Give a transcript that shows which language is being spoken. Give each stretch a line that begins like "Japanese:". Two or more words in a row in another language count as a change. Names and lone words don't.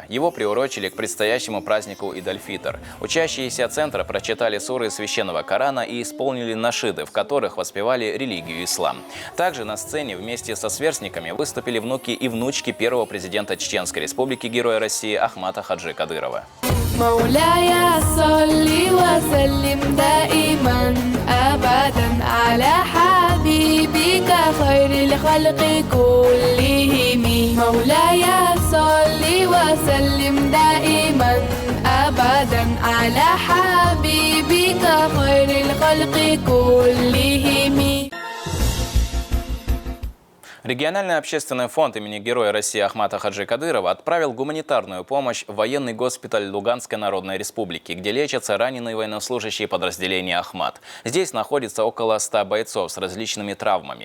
Russian: Его приурочили к предстоящему празднику Идаль-Фитр. Учащиеся центра прочитали суры Священного Корана и исполнили нашиды, в которых воспевали религию ислам. Также на сцене вместе со сверстниками выступили внуки и внучки первого президента Чеченской Республики, Героя России Ахмата Хаджи Кадырова.
Arabic: مولاي صلي وسلم دائما أبدا على حبيبك خير الخلق كلهم مولاي صلي وسلم دائما أبدا على حبيبك خير الخلق كلهم.
Russian: Региональный общественный фонд имени Героя России Ахмата Хаджи Кадырова отправил гуманитарную помощь в военный госпиталь Луганской Народной Республики, где лечатся раненые военнослужащие подразделения «Ахмат». Здесь находится около 100 бойцов с различными травмами.